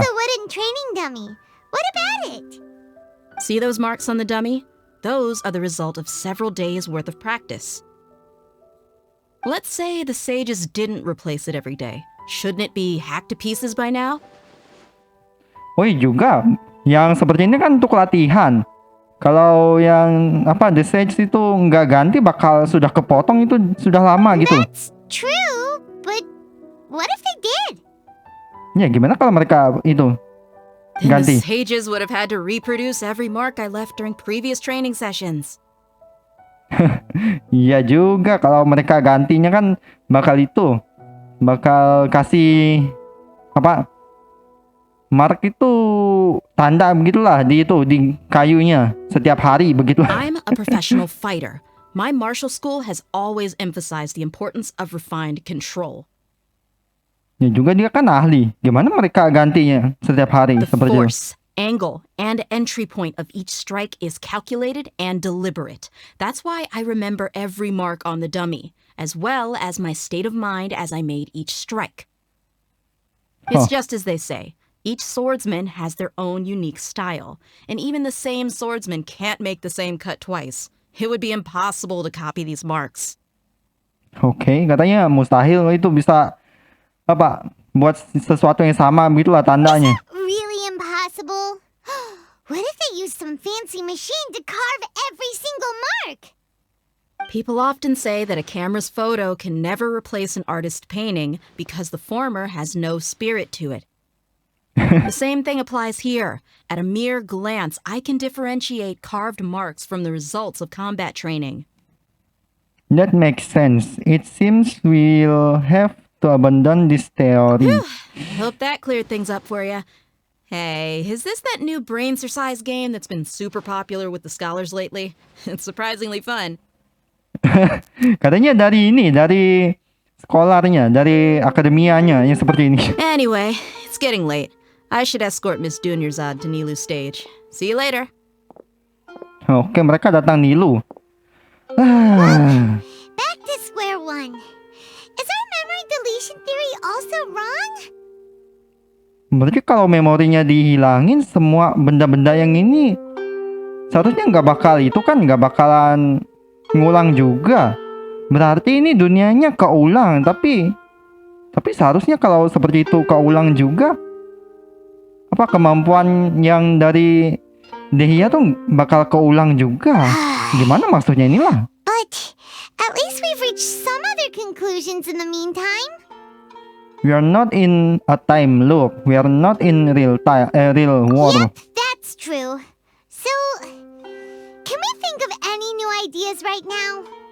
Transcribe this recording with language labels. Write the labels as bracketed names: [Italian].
[English] a wooden training dummy. What about it? See those marks on the dummy? Those are the result of several days' worth of practice. Let's say the sages didn't replace it every day. Shouldn't it be hacked to pieces by now? [Indonesian] Oh iya juga, yang seperti ini kan untuk latihan. Kalau yang apa The Sage itu nggak ganti bakal sudah kepotong itu sudah lama gitu. [English] That's true, but what if they did? [Indonesian] Ya gimana kalau mereka itu [English] Then [Indonesian] ganti? [English] the sages would have had to reproduce every mark I left during previous training sessions. [Indonesian] Iya juga, kalau mereka gantinya kan bakal kasih apa? Mark itu tanda begitulah di kayunya setiap hari begitu. [English] I'm a professional fighter. My martial school has always emphasized the importance of refined control. [Indonesian] Ya juga dia kan ahli. Gimana mereka gantinya setiap hari [English] The [Indonesian] seperti itu? [English] force, angle, and entry point of each strike is calculated and deliberate. That's why I remember every mark on the dummy, as well as my state of mind as I made each strike. It's just as they say. Each swordsman has their own unique style, and even the same swordsman can't make the same cut twice. It would be impossible to copy these marks. [Indonesian] Oke, katanya mustahil itu bisa apa buat sesuatu yang sama begitulah tandanya. [English] Really impossible? What if they use some fancy machine to carve every single mark? People often say that a camera's photo can never replace an artist's painting because the former has no spirit to it. The same thing applies here. At a mere glance, I can differentiate carved marks from the results of combat training. That makes sense. It seems we'll have to abandon this theory. Hope that cleared things up for you. Hey, is this that new brain exercise game that's been super popular with the scholars lately? It's surprisingly fun. [Indonesian] Katanya dari sekolarnya, dari akademianya yang seperti ini. [English] Anyway, it's getting late. I should escort Miss Dunyarzad to Nilu's stage. See you later. [Indonesian] Oke, mereka datang Nilu. [English] Back to square one. Is our memory deletion theory also wrong? [Indonesian] Berarti kalau memorinya dihilangin, semua benda-benda yang ini seharusnya nggak bakalan ngulang juga. Berarti ini dunianya keulang, tapi seharusnya kalau seperti itu keulang juga, apa kemampuan yang dari Dehia tuh bakal keulang juga. Gimana maksudnya inilah? [English] But at least we've reached some other conclusions in the meantime. We are not in a time loop. We are not in real world. Yep, that's true. So, can we think of any new ideas right now?